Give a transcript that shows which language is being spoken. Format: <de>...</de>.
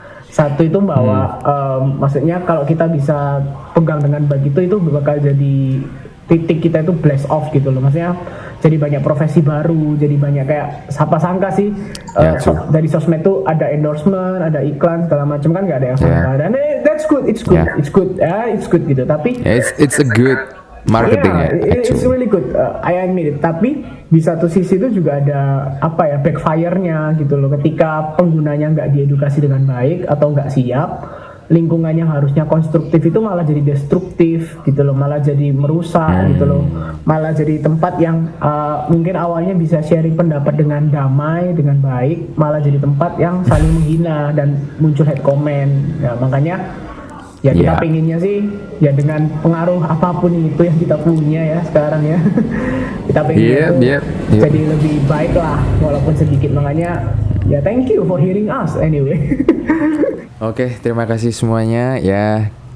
<id>Satu itu bahwa maksudnya kalau kita bisa pegang dengan baik itu bakal jadi titik kita itu blast off gitu loh. Maksudnya jadi banyak profesi baru, jadi banyak kayak siapa sangka sih dari sosmed tuh ada endorsement, ada iklan segala macam, kan nggak ada yang sangka. Dan</id> <en>that's good, it's good</en> <id>gitu. Tapi</id> <en>it's a good marketing it's really good. I admit it.</en> <id>Tapi di satu sisi itu juga ada backfire-nya gitu loh. Ketika penggunanya nggak diedukasi dengan baik atau nggak siap, lingkungannya harusnya konstruktif itu malah jadi destruktif gitu loh, malah jadi merusak gitu loh, malah jadi tempat yang mungkin awalnya bisa sharing pendapat dengan damai, dengan baik, malah jadi tempat yang saling menghina dan muncul hate comment. Ya makanya ya kita pengennya sih ya dengan pengaruh apapun itu yang kita punya ya sekarang ya kita pengen jadi lebih baik lah walaupun sedikit. Makanya ya</id> <en>thank you for hearing us anyway.</en> <id>Oke, terima kasih semuanya ya.</id>